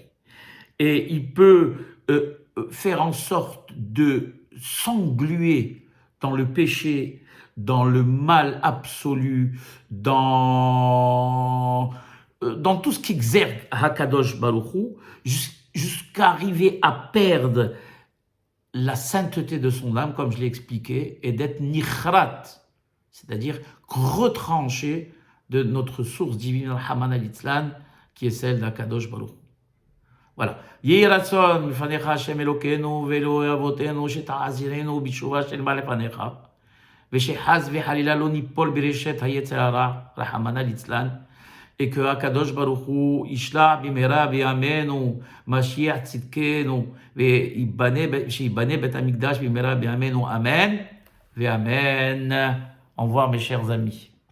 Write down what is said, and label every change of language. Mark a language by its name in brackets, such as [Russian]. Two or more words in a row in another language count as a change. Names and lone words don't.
[French] Et il peut faire en sorte de s'engluer dans le péché, dans le mal absolu, dans tout ce qui exerce Hakadosh Baruch Hu, jusqu'à arriver à perdre la sainteté de son âme, comme je l'ai expliqué, et d'être nichrat, c'est-à-dire retranché de notre source divine, [Aramaic] רחמנא ליצלן, [French] qui est celle d'Hakadosh Baruch Hu. Voilà. [Hebrew] יהי רצון מלפניך השם אלוקינו ואלוקי אבותינו שתחזירנו בתשובה שלמה לפניך ושחס וחלילה לא ניפול ברשת היצר הרע, [Aramaic] רחמנא ליצלן, [French] et que Akadosh Baruch Hu [Hebrew] ישלח במהרה בימינו משיח צדקנו ושיבנה בית המקדש במהרה בימינו, amen ואמן. [French] Au revoir mes chers amis.